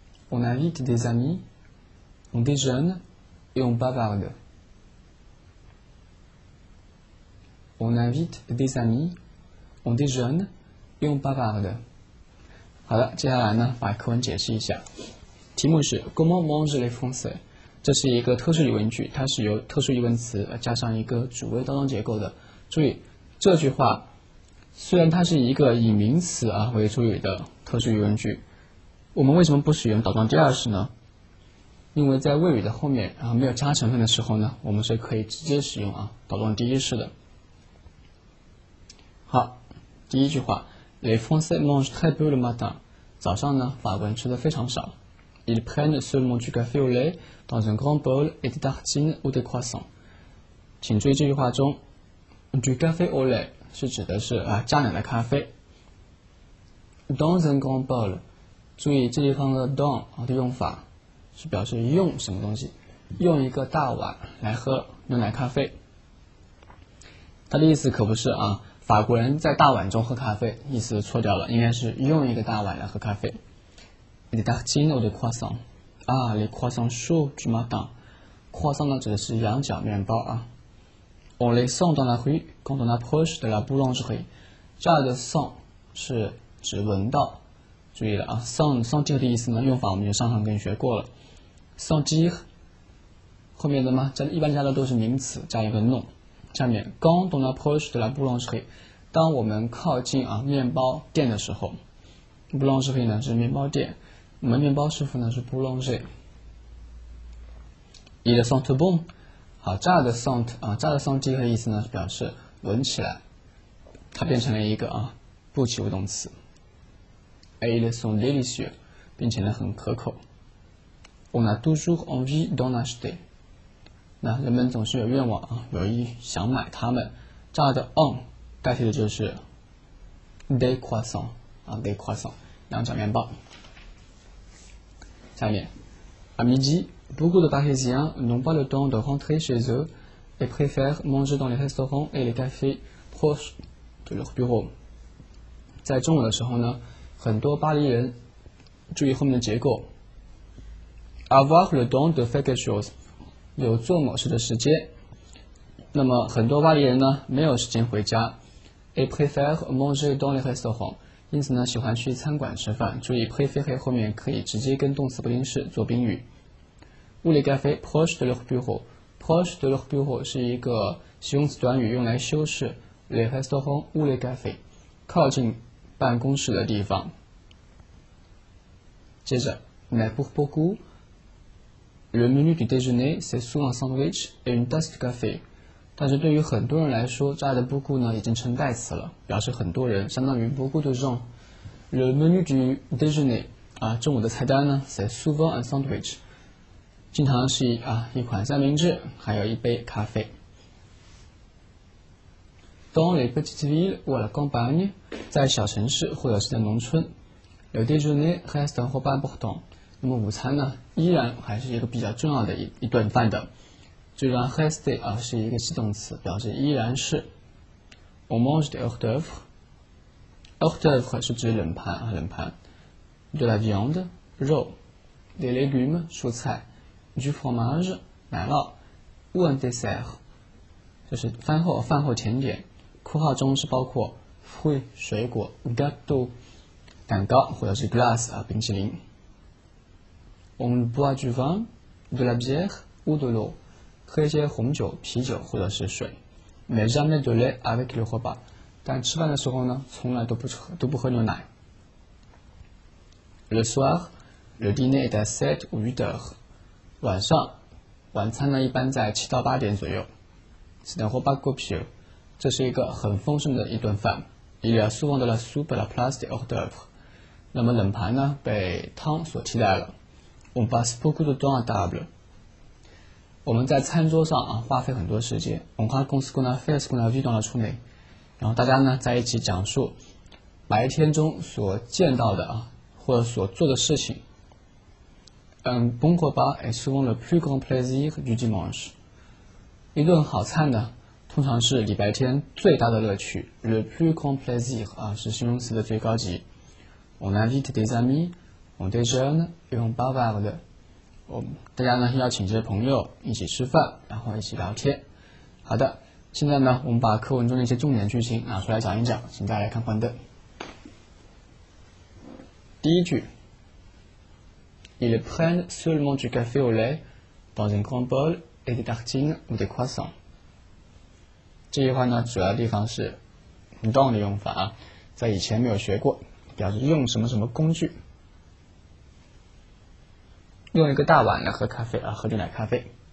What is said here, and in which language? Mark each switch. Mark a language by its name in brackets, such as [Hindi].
[French] On invite des amis, on déjeune et on bavarde. On invite des amis, on déjeune et on bavarde. [Chinese] 好的，接下来呢，把课文解释一下。题目是 [French] Comment mangent les Français？ [Chinese] 这是一个特殊疑问句，它是由特殊疑问词加上一个主谓当中结构的。注意这句话，虽然它是一个以名词为主语的特殊疑问句，我们为什么不使用倒装第二式呢？因为在谓语的后面没有加成分的时候呢，我们是可以直接使用倒装第一式的。好，第一句话 [French] Les Français mangent très peu le matin。 [Chinese] 早上呢，法国人吃的非常少。 [French] Ils prennent seulement du café au lait dans un grand bol et des tartines ou des croissants。 [Chinese] 请注意这句话中 [French] du café au lait [Chinese] 是指的是加奶的咖啡。 [French] Dans un grand bol， [Chinese] 注意这地方的 dans 的用法是表示用什么东西，用一个大碗来喝牛奶咖啡。它的意思可不是法国人在大碗中喝咖啡，意思错掉了，应该是用一个大碗来喝咖啡。 [French] Les tartines ou des croissants les croissants chauds du matin。 [Chinese] croissant 呢指的是羊角面包 [French] On les sent dans la rue quand on approche de la boulangerie。 [Chinese] 这儿的 sent 是指闻到，注意了sentir 的意思呢，用法我们就上堂跟你学过了。 sentir 后面的呢，一般加的都是名词，加一个 nom。下面 [French] quand on approche de la boulangerie， [Chinese] 当我们靠近面包店的时候 ，boulangerie 呢是面包店，我们面包师傅呢是 boulanger。 [French] Il sent bon， [Chinese] 好，这儿的 sent 这儿的 sentir 的意思呢是表示闻起来，它变成了一个不及物动词。 [French] Et ils sont délicieux， [Chinese] 并且呢很可口。 [French] On a toujours envie d'en acheter。 [Chinese] 那人们总是有愿望有意想买它们。这儿的 on 代替的就是 [French] des croissants des croissants [Chinese] 羊角面包。下面 [French] à midi beaucoup de Parisiens n'ont pas le temps de rentrer chez eux et préfèrent manger dans les restaurants et les cafés proches de leur bureau。 [Chinese] 在中午的时候呢，很多巴黎人，注意后面的结构 [French] avoir le temps de faire quelque chose， [Chinese] 有做某事的时间，那么很多巴黎人呢没有时间回家 [French] et préfère manger dans les restaurants， [Chinese] 因此呢喜欢去餐馆吃饭。注意 préférer 后面可以直接跟动词不定式做宾语。 [French] ou les cafés proches de leur bureau， proche de leur bureau [Chinese] 是一个形容词短语用来修饰 [French] les restaurants ou les cafés， [Chinese] 靠近办公室的地方。接着 [French] mais pour beaucoup le menu du déjeuner c'est souvent un sandwich et une tasse de café。 [Chinese] 但是对于很多人来说，这儿的 beaucoup 呢已经成代词了，表示很多人，相当于 [French] beaucoup de gens。 Le menu du déjeuner [Chinese] 中午的菜单呢 [French] c'est souvent un sandwich， [Chinese] 经常是一款三明治，还有一杯咖啡。 [French] Dans les petites villes ou à la campagne， [Chinese] 在小城市或者是在农村 [French] ，le déjeuner reste un repas important。 [Chinese] 那么午餐呢，依然还是一个比较重要的一顿饭的。这里 rester 是一个系动词，表示依然是。 [French] On mange des hors d'œuvre。hors d'œuvre [Chinese] 是指冷盘。 [French] de la viande 肉 ，des légumes 蔬菜 ，du fromage 奶酪 ，ou un dessert [Chinese] 就是饭后甜点。括号中是包括 fruit 水果 ，gâteau 蛋糕或者是 glace 冰淇淋。 [French] On boit du vin, de la bière ou de l'eau， [Chinese] 喝一些红酒、啤酒或者是水。 [French] Mais jamais de lait avec le repas， [Chinese] 但吃饭的时候呢，从来都不喝牛奶。 [French] Le soir, le dîner est à 7 ou 8 heures。 [Chinese] 晚上，晚餐呢一般在7到8点左右。 [French] C'est un repas copieux， [Chinese] 这是一个很丰盛的一顿饭。 [French] Il y a souvent de la soupe à la place des hors d'œuvre。 [Chinese] 那么冷盘呢被汤所替代了。 [French] On passe beaucoup de temps à table。 [Chinese] 我们在餐桌上花费很多时间。 [French] On raconte ce qu'on a fait, ce qu'on a vu dans la journée。 [Chinese] 然后大家呢在一起讲述白天中所见到的或者所做的事情。 [French] Un bon repas est souvent le plus grand plaisir du dimanche。 [Chinese] 一顿好餐呢，通常是礼拜天最大的乐趣。 [French] Le plus grand plaisir [Chinese] 是形容词的最高级。 [French] On invite des amis, on déjeune et on bavarde。 [Chinese] 大家呢邀请这些朋友一起吃饭，然后一起聊天。好的，现在呢我们把课文中的一些重点句型拿出来讲一讲，请大家来看幻灯。第一句 [French] Ils prennent seulement du café au lait dans un grand bol et des tartines ou des croissants。 [Chinese] 这句话呢主要地方是 dans 的用法在以前没有学过，表示用什么什么工具，用一个大碗来喝咖啡喝牛奶咖啡。